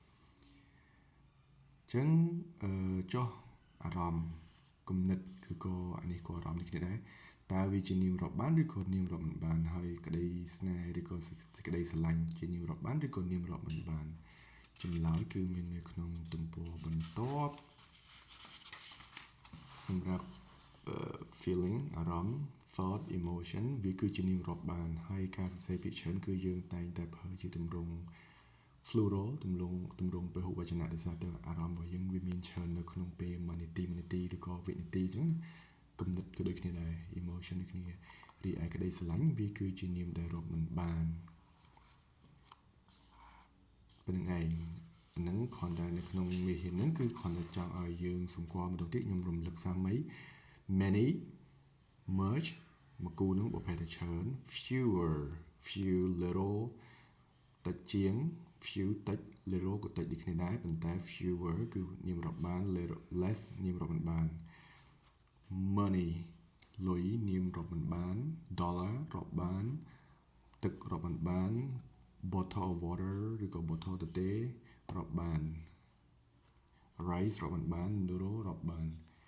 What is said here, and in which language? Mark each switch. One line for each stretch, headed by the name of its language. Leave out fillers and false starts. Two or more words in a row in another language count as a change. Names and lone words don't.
Khmer: ញ្ចឹងចុះអារម្មណ៍គំនិតឬក៏អានេះក៏អារម្មណ៍នេះគ្នាដែរតើវាជានាមរាប់បានឬក៏នាមរាប់មិនបានហើយក្តីស្នេហ៍ឬក៏សេចក្តីស្រឡាញ់ជានាមរាប់បានឬក៏នាមរាប់មិនបានចម្លើយគឺមាននៅក្នុងទំព័របន្ទាប់ សម្រាប់feeling អារម្មណ៍
English: thought emotion
Khmer: វាគឺជានាមរាប់បានហើយការសរសេរពាក្យច្រើនគឺយើងតែងតែប្រើជាទម្រង់ plural ទម្រង់ពហុវចនៈដោយសារតែអារម្មណ៍របស់យើងវាមានច្រើននៅក្នុងពេល1នាទីឬក៏វិនាទីអញ្ចឹងគំនិតក៏ដូចគ្នាដែរ emotion ដូចគ្នារីឯក្តីស្រឡាញ់វាគឺជានាមដែលរាប់មិនបាន ប៉ុណ្្នឹងឯងហ្នឹងគ្រាន់តែនៅក្នុងមេរៀនហ្នឹងគឺគ្រាន់តែចង់ឲ្យយើងសម្គាល់ម្ដងទៀត ខ្ញុំរំលឹកសាមី
English: many much
Khmer: មកគូនឹងបកប្រែទៅច្រើន
English: few little
Khmer: តិចជា ង few តិច little ក៏តិចដូចគ្នាដែរប៉ុន្តែ fewer គឺនាមរាប់បាន less នាមរាប់មិនបាន money លុយនាមរាប់មិនបាន dollar រាប់បានទឹករាប់មិនបាន
English: bottle of water
Khmer: ឬក៏ bottle ទទេរាប់បាន rice រាប់មិនបាន noodle រាប់បាន